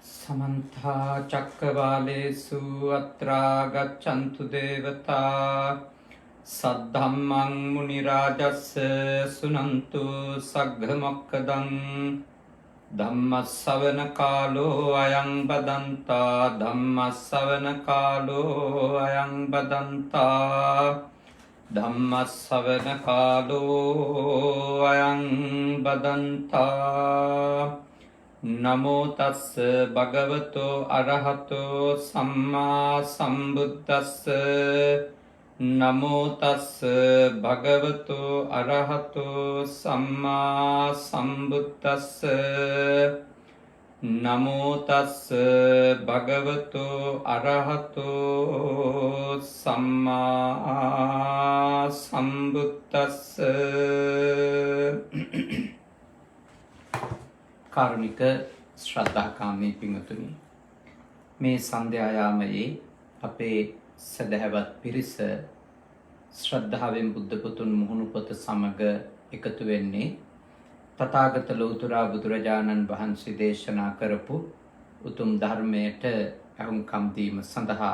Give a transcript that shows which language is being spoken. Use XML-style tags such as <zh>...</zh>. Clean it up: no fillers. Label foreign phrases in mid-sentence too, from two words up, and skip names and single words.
<pi>समन्ता चक्रवालेषु अत्रा गच्छन्तु देवता सद्धम्मं मुनिराजस्य शृण्वन्तु सग्घमोक्खदं धम्मश्रवणकालो अयं बदन्ता धम्मश्रवणकालो अयं बदन्ता धम्मश्रवणकालो अयं बदन्ता नमो तस् भगवतो अरहतो सम्मा सम्बुद्धस्स नमो तस् भगवतो अरहतो सम्मा सम्बुद्धस्स नमो तस् भगवतो अरहतो सम्मा</pi> <si>सम्बुद्धस्स කාරුණික ශ්‍රද්ධාකාමී පින්වතුනි, මේ සන්ධ්‍යායාමයේ අපේ සදහවත් පිරිස ශ්‍රද්ධාවෙන් බුද්ධ පුතුන් මුහුණු පොත සමග එකතු වෙන්නේ තථාගත ලෞතර බුදුරජාණන් වහන්සේ දේශනා කරපු උතුම් ධර්මයට අහුම්කම් දීම සඳහා.</si>